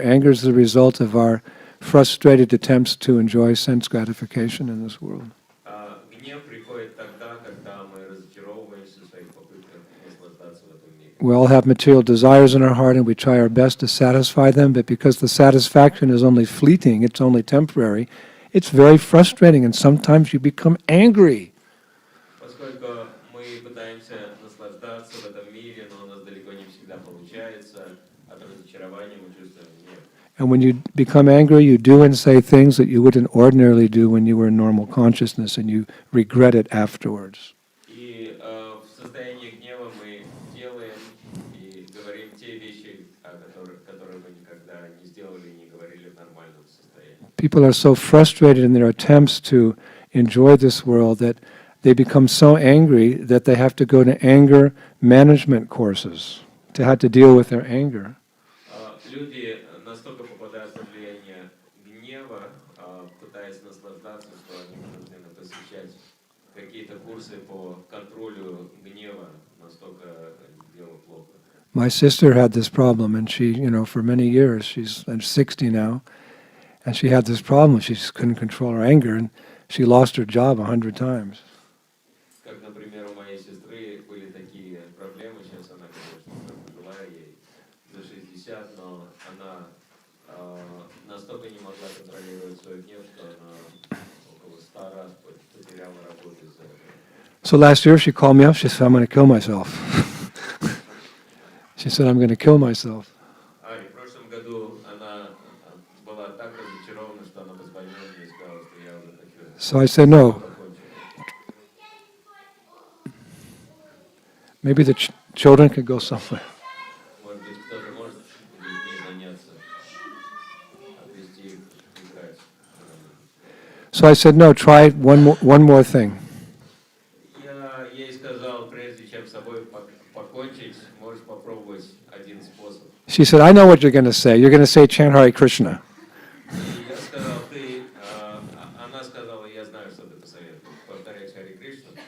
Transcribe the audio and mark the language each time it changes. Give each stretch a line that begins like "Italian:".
English: Anger is the result of our frustrated attempts to enjoy sense gratification in this world.
Russian: Гнев приходит тогда, когда мы разочаровываемся в своих попытках наслаждаться в этом мире.
English: We all have material desires in our heart and we try our best to satisfy them, but because the satisfaction is only fleeting, it's only temporary, it's very frustrating and sometimes you become angry.
Russian: Поскольку мы пытаемся наслаждаться в этом мире, но у нас далеко не всегда получается, от разочарования мы чувствуем гнев.
English: And when you become angry, you do and say things that you wouldn't ordinarily do when you were in normal consciousness and you regret it afterwards.
Russian: И в состоянии гнева мы делаем и говорим те вещи, которые мы никогда не сделали и не говорили в нормальном состоянии.
English: People are so frustrated in their attempts to enjoy this world that they become so angry that they have to go to anger management courses to how to deal with their anger.
Russian: Люди настолько попадают под влияние гнева, пытаясь наслаждаться, что они вынуждены какие-то курсы по контролю гнева, настолько дело плохо.
English: My sister had this problem, and she, for many years, she's 60 now, and she had this problem. She just couldn't control her anger, and she lost her job 100 times.
Russian: Как, например, у моей сестры были такие проблемы, сейчас она, конечно, уже пожилая, ей за 60, но она настолько не могла контролировать свой гнев, что она около 100 раз потеряла работу из-за этого.
English: So last year she called me up, she said, I'm going to kill myself. She said, I'm going to kill myself.
Russian: А в прошлом году она была так разочарована, что она позвонила мне и сказала, что я уже хочу.
English: So I said, no. Maybe the children could go somewhere.
Russian: Может быть, кто-то может детьми заняться, отвезти их играть.
English: So I said, no, try one more thing.
Russian: Я ей сказал, прежде чем с собой покончить, можешь попробовать один способ.
English: She said, I know what you're going to say. You're going to say chant Hare Krishna.
Russian: И я сказал, она сказала, я знаю, что ты посоветуешь, повторять Харе Кришну.